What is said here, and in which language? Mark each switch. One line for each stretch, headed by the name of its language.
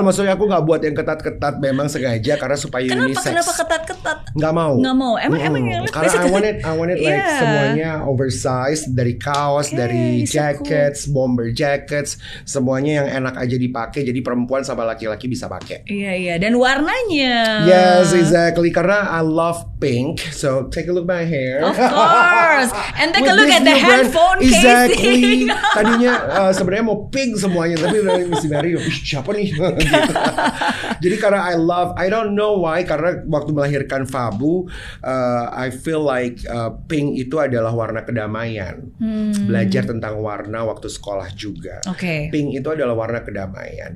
Indonesian: Maksudnya aku nggak buat yang ketat-ketat, memang sengaja karena supaya unisex. Kenapa ketat-ketat? Nggak mau. Emang karena
English: I want it like
Indonesian: semuanya oversized, dari kaos, dari jackets, bomber jackets, semuanya yang enak aja dipakai. Jadi perempuan sama laki-laki bisa pakai. Iya. Dan warnanya.
English: Yes, exactly.
Indonesian: Karena
English: I love pink, so take a look at my hair. Of course. And take a look at the handphone casing. Exactly.
Indonesian: Tadinya sebenarnya mau pink semuanya, tapi dari Miss Berry, siapa nih? Gitu. Jadi karena
English: I don't know why,
Indonesian: karena waktu melahirkan Fabu,
English: I feel like pink
Indonesian: itu adalah warna kedamaian. Belajar tentang warna waktu sekolah juga. Pink itu adalah warna kedamaian.